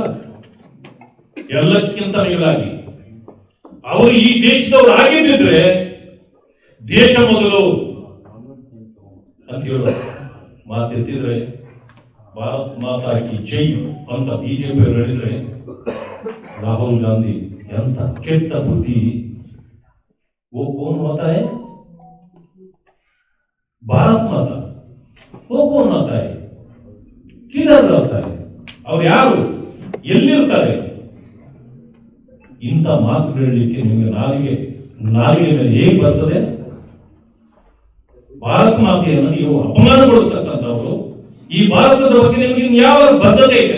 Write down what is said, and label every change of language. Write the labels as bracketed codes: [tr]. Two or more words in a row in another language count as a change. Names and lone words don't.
[kn] ಎಲ್ಲಕ್ಕಿಂತ ಮೇಲಾಗಿ ಅವರು ಈ ದೇಶದವರು ಆಗಿದ್ದಿದ್ರೆ ದೇಶ ಮೊದಲು ಅಂತ ಹೇಳೋ ಮಾತೆತ್ತಿದ್ರೆ [hi] भारत माता की जय [kn] ಅಂತ ಬಿಜೆಪಿ ಅವರು ಹೇಳಿದ್ರೆ, ರಾಹುಲ್ ಗಾಂಧಿ ಎಂತ ಕೆಟ್ಟ ಬುದ್ಧಿ. [hi] वो कौन होता है? भारत माता, वो कौन होता है? किधर रहता है? [kn] ಅವ್ರು ಯಾರು, ಎಲ್ಲಿರ್ತಾರೆ? ಇಂಥ ಮಾತು ಹೇಳಲಿಕ್ಕೆ ನಿಮಗೆ ನಾಲಿಗೆ ಮೇಲೆ ಹೇಗೆ ಬರ್ತದೆ? ಭಾರತ ಮಾತೆಯನ್ನು ನೀವು ಅಪಮಾನಗೊಳಿಸ್ತಕ್ಕಂಥವ್ರು. ಈ ಭಾರತದ ಬಗ್ಗೆ ನಿಮಗೆ ಯಾವ ಬದ್ಧತೆ ಇದೆ?